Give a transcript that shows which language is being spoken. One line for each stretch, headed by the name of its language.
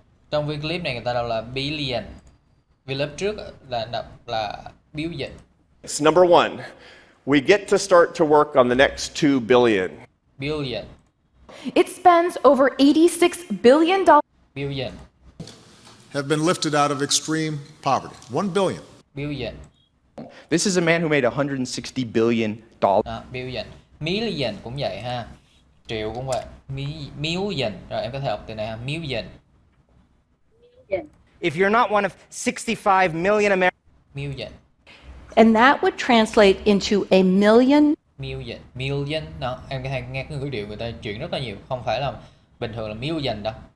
Vietnamese: Trong video clip này người ta đọc là billion. Vì lớp trước là đọc là billion.
English: Number one, we get to start to work on the next 2 billion. Billion. it spends over $86 billion. Billion. Have been lifted out of extreme poverty. 1 billion. Billion. This is a man who made $160 billion.
Vietnamese: Billion. Million cũng vậy ha. Triệu cũng vậy. Million. Rồi em có thể đọc từ này ha.
English: Million. If you're not one of 65 million Americans. Million. And that would translate into a million. Million.
Vietnamese: Đó, em có thể nghe cái ngữ điệu người ta chuyển rất là nhiều, không phải là bình thường là million đâu.